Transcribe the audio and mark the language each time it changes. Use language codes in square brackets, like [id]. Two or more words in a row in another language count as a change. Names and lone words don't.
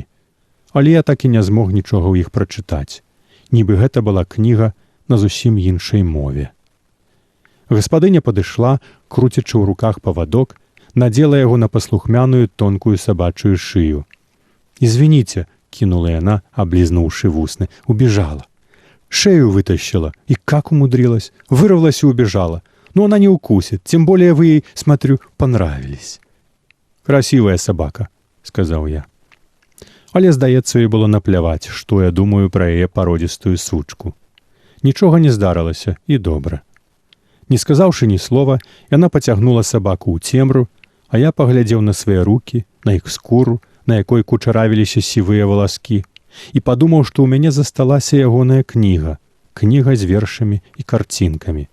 [be] Але я так і не змог нічога ў іх прачытаць. Нібы гэта была кніга на зусім іншай мове. Гаспадыня падышла, круцячы ў руках павадок, надзела яго на паслухмяную тонкую сабачую шыю. [ru] «Извините», — кинула яна, облизнувши вусны, — убежала. Шею вытащила, и как умудрилась, вырвалась и убежала. Но она не укусит, тем более вы ей, смотрю, понравились. Красивая собака, [be] сказаў я. Але, здаецца, ёй было напляваць, што я думаю пра яе пародзістую сучку. Нічога не здарылася, і добра. Не сказаўшы ні слова, яна пацягнула сабаку ў цемру, а я паглядзеў на свае рукі, на іх скуру, на якой кучаравіліся сівыя валаскі, і падумаў, што ў мяне засталася ягоная кніга з вершамі і карцінкамі.